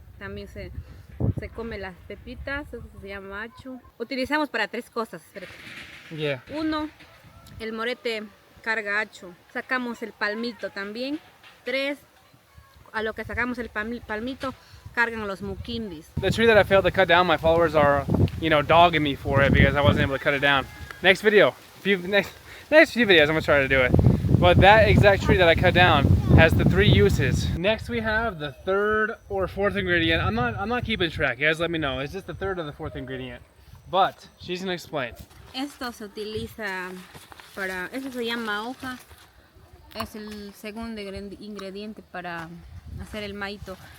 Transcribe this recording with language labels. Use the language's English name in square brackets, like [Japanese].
[Spanish] También se come las pepitas, eso se llama achu. Utilizamos para 3 cosas. Espérate. [English] Yeah. [Spanish] 1, el morete carga achu. Sacamos el palmito también. 3, a lo que sacamos el palmito, cargan los muquimbis. [English] The tree that I failed to cut down, my followers are, dogging me for it because I wasn't able to cut it down. Next video, next few videos, I'm gonna try to do it. But that exact tree that I cut down has the 3 uses. Next we have the 3rd or 4th ingredient. I'm not keeping track. You guys let me know. Is this the 3rd or the 4th ingredient? But she's gonna explain. [Spanish] Esto se utiliza para, eso se llama hoja. Es el segundo ingrediente para hacer el maito.